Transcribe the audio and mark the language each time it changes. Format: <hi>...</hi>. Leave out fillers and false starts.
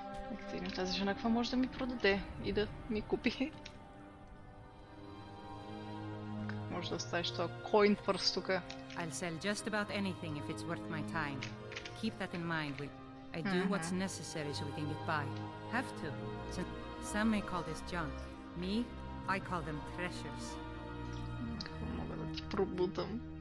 <bg>Нека видим тази жена какво може да ми продаде и да ми купи. Как може да оставиш това coin purse тук?</bg> <en>I'll sell just about anything if it's worth my time. Keep that in mind. I do what's necessary so we can get by. Have to. Some may call this junk. Me, I call them treasures.</en> <bg>Какво мога да ти пробутам?</bg>